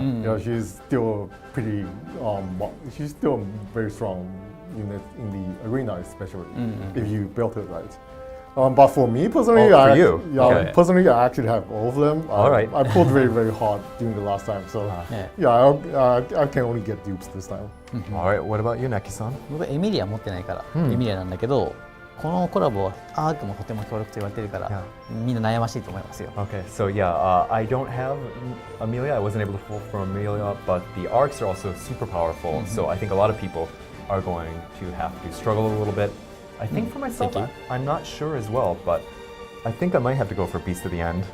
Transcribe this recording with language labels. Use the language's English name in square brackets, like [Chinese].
[English] Yeah, she's still pretty, she's still very strong unit in the arena, especially if you built it right. But for me personally, personally, I actually have all of them. All right. I pulled very, very hard during the last time, so I can only get dupes this time. All right, what about you, Knacky-san? [Japanese] 僕エミリア持ってないから、エミリアなんだけど、このコラボはアークもとても強力と言われてるから、みんな悩ましいと思いますよ。 [English] Okay, so I don't have Amelia. I wasn't able to pull from Amelia, but the arcs are also super powerful. So I think a lot of people are going to have to struggle a little bit. I think for myself, I'm not sure as well, but I think I might have to go for Beast of the End.